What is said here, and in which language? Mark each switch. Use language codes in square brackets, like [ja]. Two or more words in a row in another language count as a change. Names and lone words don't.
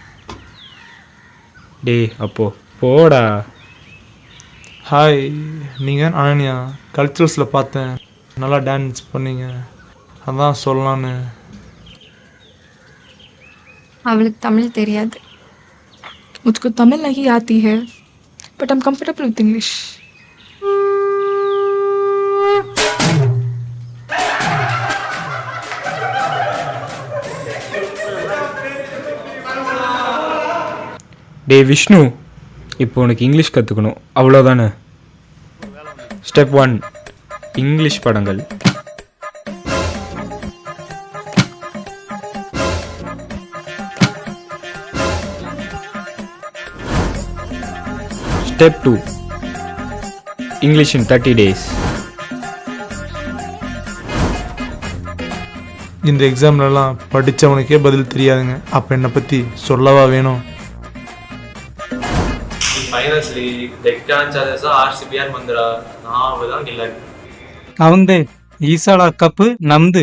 [ta] டேய் அப்போ போடா. ஹாய், நீங்கள் அனன்யா கல்ச்சுரல்ஸில் பார்த்தேன், நல்லா டான்ஸ் பண்ணீங்க, அதான் சொல்லலான்னு. அவளுக்கு தமிழ் தெரியாது. [hi] मुझको तमिल नहीं आती है, [en] but I am comfortable with English. [ta] டே விஷ்ணு, இப்போ உனக்கு இங்கிலீஷ் கற்றுக்கணும், அவ்வளோதானே? ஸ்டெப் 1, இங்கிலீஷ் படங்கள். [en] Step 2, English in 30 days. [ta] இந்த எக்ஸாம்லலாம் படித்தவனுக்கே பதில் தெரியாதுங்க, அப்போ என்னை பற்றி சொல்லவா வேணும்? [kn] ಫೈನಲ್ಸ್ಲಿ ಡೆಕ್ಕನ್ ಚಾರ್ಜಸ್ RCB ಬಂದ್ರ ನಾವುதான் ಇಲ್ಲ. ಅವಂದೇ ಈ ಸಲ ಕಪ್ ನಮ್ದು.